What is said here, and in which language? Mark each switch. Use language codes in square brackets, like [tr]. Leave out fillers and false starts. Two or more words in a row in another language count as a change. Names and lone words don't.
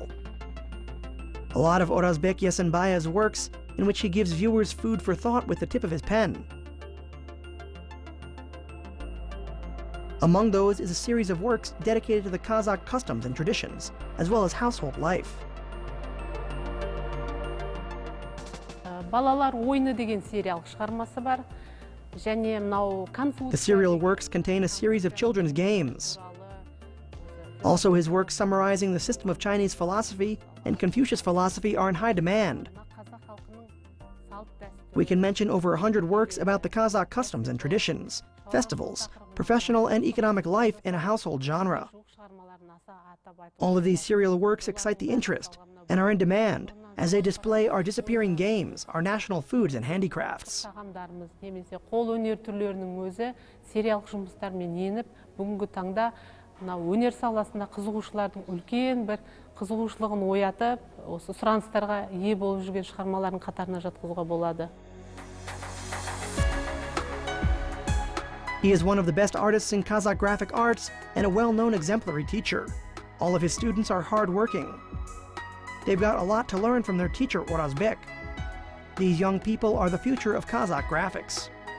[en] A lot of Orazbek Yasanbaye's works in which he gives viewers food for thought with the tip of his pen. Among those is a series of works dedicated to the Kazakh customs and traditions, as well as household life. [kk] Балалар ойыны деген сериал шығармасы бар. Және мынау [en] The serial works contain a series of children's games. Also, his works summarizing the system of Chinese philosophy and Confucius philosophy are in high demand. We can mention over 100 works about the Kazakh customs and traditions, festivals, professional and economic life in a household genre. All of these serial works excite the interest and are in demand as they display our disappearing games, our national foods and handicrafts. [kk] Қол өнер түрлерінің өзі сериялық жұмыстармен еніп, бүгінгі таңда өнер саласында қызығушылардың үлкен бір қызығушылығын оятып, осы сұраныстарға ие болып жүрген шығармалардың қатарына жатқызуға болады. [en] He is one of the best artists in Kazakh graphic arts and a well-known exemplary teacher. All of his students are hard-working. They've got a lot to learn from their teacher, Orazbek. These young people are the future of Kazakh graphics.